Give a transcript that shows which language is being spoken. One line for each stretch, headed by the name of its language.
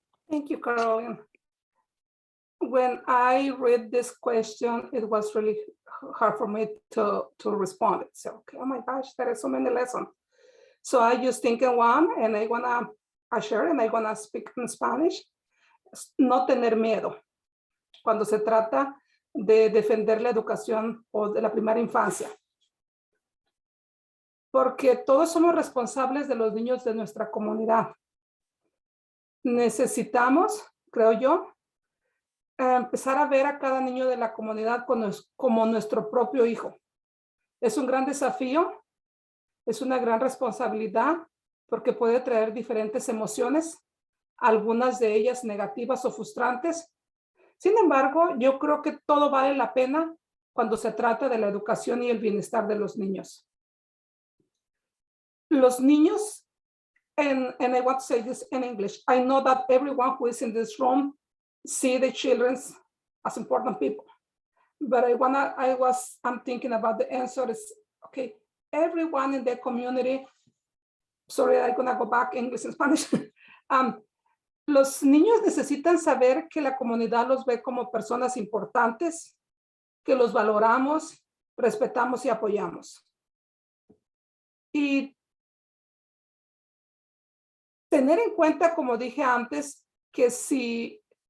English: Thank you, Caroline. When I read this question, it was really hard for me to respond. So, okay, oh my gosh, there are so many lessons. So I just think in one, and I wanna share, and I wanna speak in Spanish.
Spanish: No tener miedo cuando se trata de defender la educación o de la primera infancia. Porque todos somos responsables de los niños de nuestra comunidad. Necesitamos, creo yo, empezar a ver a cada niño de la comunidad como nuestro propio hijo. Es un gran desafío, es una gran responsabilidad, porque puede traer diferentes emociones, algunas de ellas negativas o frustrantes. Sin embargo, yo creo que todo vale la pena cuando se trata de la educación y el bienestar de los niños. Los niños,
English: and I want to say this in English, I know that everyone who is in this room see the children as important people. But I'm thinking about the answer is, okay, everyone in the community, sorry, I'm gonna go back English and Spanish.
Spanish: Los niños necesitan saber que la comunidad los ve como personas importantes, que los valoramos, respetamos y apoyamos. Y tener en cuenta, como dije antes, que si